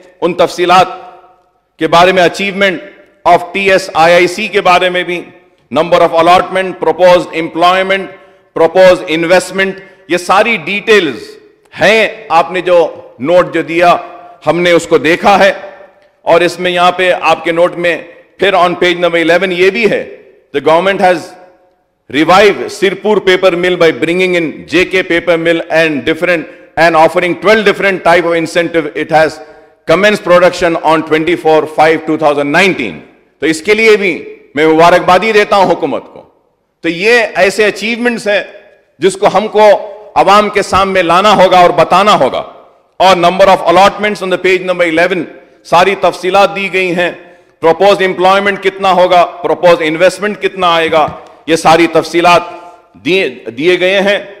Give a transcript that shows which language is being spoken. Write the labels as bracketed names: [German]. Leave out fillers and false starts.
[Urdu] ان تفصیلات کے بارے میں اچیومنٹ آف TSIIC کے بارے میں بھی، number of allotment, proposed employment, proposed investment, یہ ساری ڈیٹیلز ہیں. آپ نے جو نوٹ جو دیا ہم نے اس کو دیکھا ہے. [English] اور اس میں یہاں پہ آپ کے نوٹ میں پھر آن پیج نمبر 11 یہ بھی ہے the government has revived Sirpur paper mill by bringing in JK paper mill and offering 12 different type of incentive. It has commenced production on 24/5/2019. [Urdu] تو اس کے لیے بھی میں مبارکبادی دیتا ہوں حکومت کو. تو یہ ایسے اچیومنٹس ہیں جس کو ہم کو عوام کے سامنے لانا ہوگا اور بتانا ہوگا. اور number of allotments on the page number 11 ساری تفصیلات دی گئی ہیں. پروپوز امپلائمنٹ کتنا ہوگا، پروپوز انویسٹمنٹ کتنا آئے گا، یہ ساری تفصیلات دیے گئے ہیں.